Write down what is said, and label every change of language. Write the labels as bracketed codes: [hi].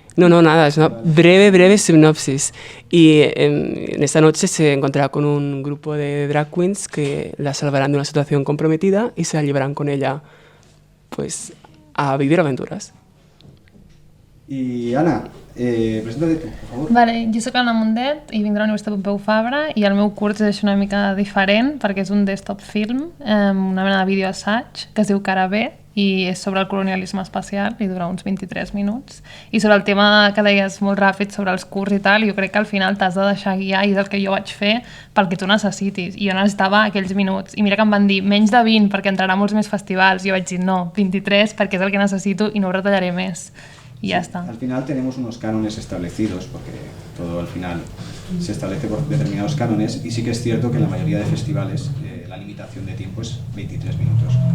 [es] No, nada, es una breve sinopsis. Y en esta noche se encontrará con un grupo de drag queens que la salvarán de una situación comprometida y se la llevarán con ella, pues, a vivir aventuras. [ca] I Anna, presenta't tu, per favor. Vale, jo soc Anna Mundet i vinc de la Universitat Pompeu Fabra, i el meu curs és una mica diferent perquè és un desktop film, una mena de videoassaig que es diu Cara B, i és sobre el colonialisme espacial i dura uns 23 minuts. I sobre el tema que deies molt ràpid sobre els curs i tal, jo crec que al final t'has de deixar guiar, i és el que jo vaig fer pel que tu necessitis. I jo necessitava aquells minuts. I mira que em van dir menys de 20 perquè entrarà a molts més festivals. I jo vaig dir no, 23 perquè és el que necessito i no ho retallaré més. [es] Y ya está. Al final tenemos unos cánones establecidos, porque todo al final se establece por determinados cánones, y sí que es cierto que en la mayoría de festivales la limitación de tiempo es 20 minutos.